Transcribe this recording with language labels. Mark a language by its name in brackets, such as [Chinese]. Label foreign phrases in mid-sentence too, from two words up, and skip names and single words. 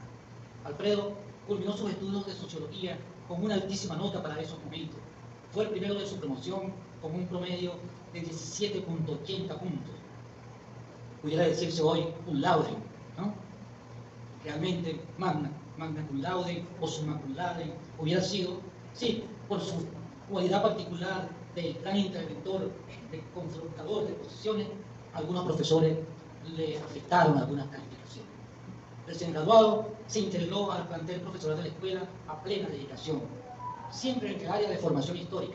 [Spanish] Alfredo culminó sus estudios de sociología con una altísima nota para esos momentos. Fue el primero de su promoción con un promedio de 17,80 puntos. Pudiera decirse hoy un laude, ¿no? Realmente [Latin] magna cum laude [Spanish] o [Latin] summa cum laude [Spanish] hubiera sido, sí, por su cualidad particular de gran interventor, de confrontador de posiciones, algunos profesores le afectaron algunas calificaciones. Recién graduado, se integró al plantel profesoral de la escuela a plena dedicación, siempre en el área de formación histórica.